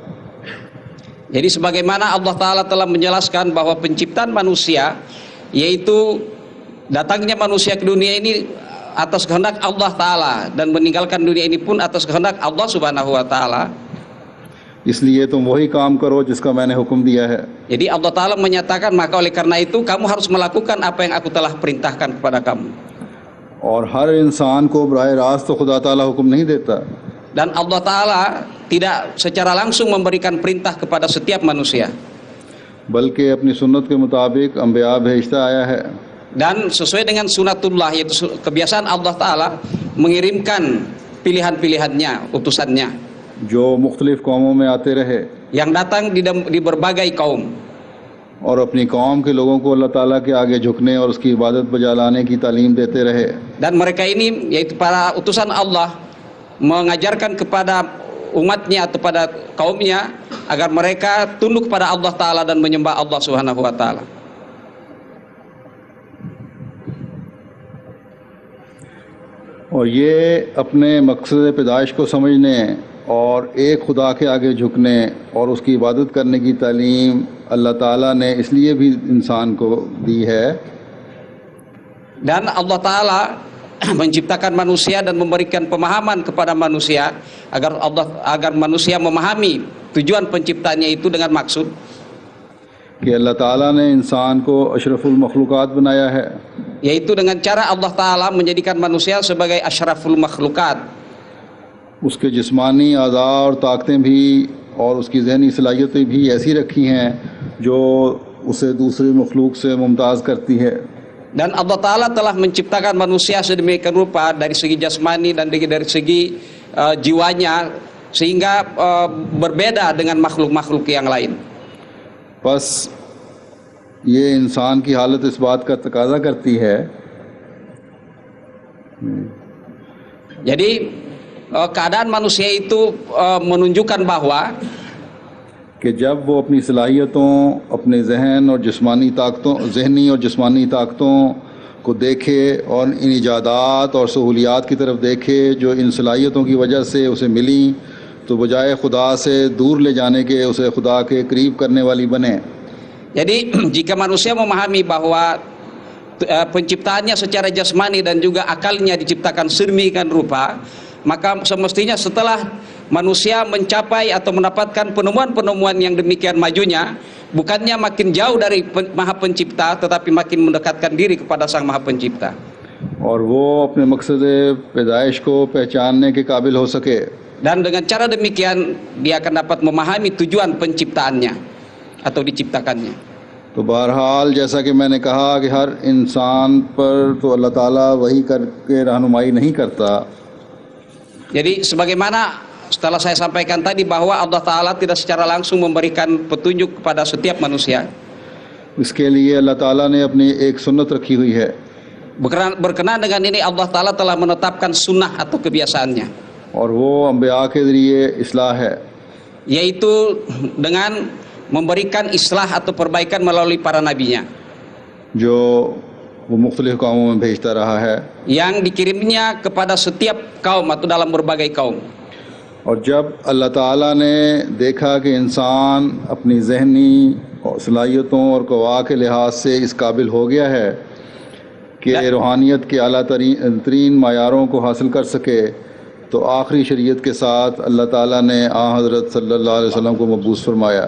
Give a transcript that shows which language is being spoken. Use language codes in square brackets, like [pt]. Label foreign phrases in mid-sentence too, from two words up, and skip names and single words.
[id] Jadi sebagaimana Allah Ta'ala telah menjelaskan bahwa penciptaan manusia yaitu datangnya manusia ke dunia ini atas kehendak Allah Ta'ala dan meninggalkan dunia ini pun atas kehendak Allah [ar] سبحانه وتعالى. [ur] اس لیے تم وہی کام کرو جس کا میں نے حکم دیا ہے. [id] Jadi Allah Ta'ala menyatakan maka oleh karena itu kamu harus melakukan apa yang aku telah perintahkan kepada kamu. [ur] اور ہر انسان کو براہ راست تو خدا تعالیٰ حکم نہیں دیتا, [id] Dan Allah Ta'ala tidak secara langsung memberikan perintah kepada setiap manusia, [ur] بلکہ اپنی سنت کے مطابق انبیاء بھیجتا آیا ہے. [id] dan sesuai dengan sunatullah yaitu kebiasaan Allah Ta'ala mengirimkan pilihan-pilihannya, utusannya [ur] جو مختلف قوموں میں آتے رہے [id] yang datang di berbagai kaum, [ur] اور اپنی قوم کے لوگوں کو اللہ تعالیٰ کے آگے جھکنے اور اس کی عبادت بجا لانے کی تعلیم دیتے رہے. [id] dan mereka ini yaitu para utusan Allah mengajarkan kepada umatnya atau pada kaumnya agar mereka tunduk pada Allah Ta'ala dan menyembah Allah [ar] سبحانه وتعالى. [ur] اور یہ اپنے مقصد پیدائش کو سمجھنے اور ایک خدا کے آگے جھکنے اور اس کی عبادت کرنے کی تعلیم اللہ تعالیٰ نے اس لیے بھی انسان کو دی ہے. [id] Dan Allah Ta'ala menciptakan manusia dan memberikan pemahaman kepada manusia agar manusia memahami tujuan penciptaannya itu dengan maksud [ur] کہ اللہ تعالیٰ نے انسان کو اشرف المخلوقات بنایا ہے, [id] yaitu dengan cara Allah Ta'ala menjadikan manusia sebagai [ar] أشرف المخلوقات. [ur] اس کے جسمانی اعضاء اور طاقتیں بھی اور اس کی ذہنی صلاحیتیں بھی ایسی رکھی ہیں جو اسے دوسری مخلوق سے ممتاز کرتی ہے. [id] Dan Allah Ta'ala telah menciptakan manusia sedemikian rupa dari segi jasmani dan dari segi jiwanya, sehingga berbeda dengan makhluk-makhluk yang lain. [ur] پس یہ انسان کی حالت اس بات کا تقاضا کرتی ہے [id] Jadi keadaan manusia itu menunjukkan bahwa [ur] کہ جب وہ اپنی صلاحیتوں، اپنے ذہن اور جسمانی طاقتوں، ذہنی اور جسمانی طاقتوں کو دیکھے اور ان ایجادات اور سہولیات کی طرف دیکھے جو ان صلاحیتوں کی وجہ سے اسے ملی، تو بجائے خدا سے دور لے جانے کے اسے خدا کے قریب کرنے والی بنے. [id] jadi jika manusia memahami bahwa penciptaannya secara jasmani dan juga akalnya diciptakan sedemikian rupa, maka semestinya setelah manusia mencapai atau mendapatkan penemuan-penemuan yang demikian majunya, bukannya makin jauh dari Maha Pencipta, tetapi makin mendekatkan diri kepada Sang Maha Pencipta. [ur] اور وہ اپنے مقصد پیدائش کو پہچاننے کے قابل ہو سکے. [id] Dan dengan cara demikian dia akan dapat memahami tujuan penciptaannya atau diciptakannya. [ur] تو بہرحال جیسا کہ میں نے کہا کہ ہر انسان پر تو اللہ تعالیٰ وحی کر کے رہنمائی نہیں کرتا. [id] Jadi sebagaimana setelah saya sampaikan tadi bahwa Allah Ta'ala tidak secara langsung memberikan petunjuk kepada setiap manusia. [ur] اس کے لیے اللہ تعالیٰ نے اپنی ایک سنت رکھی ہوئی ہے [id] Berkenaan dengan ini Allah Ta'ala telah menetapkan sunnah atau kebiasaannya, [ur] اور وہ انبیاء کے ذریعے اصلاح ہے, [id] yaitu dengan memberikan islah atau perbaikan melalui para nabinya [ur] جو وہ مختلف قوموں میں بھیجتا رہا ہے. [id] yang dikirimnya kepada setiap kaum atau dalam berbagai kaum. [ur] اور جب اللہ تعالیٰ نے دیکھا کہ انسان اپنی ذہنی صلاحیتوں اور قویٰ کے لحاظ سے اس قابل ہو گیا ہے کہ روحانیت کے اعلیٰ ترین معیاروں کو حاصل کر سکے، تو آخری شریعت کے ساتھ اللہ تعالیٰ نے حضرت [ar] صلى الله عليه وسلم [ur] کو مبعوث فرمایا.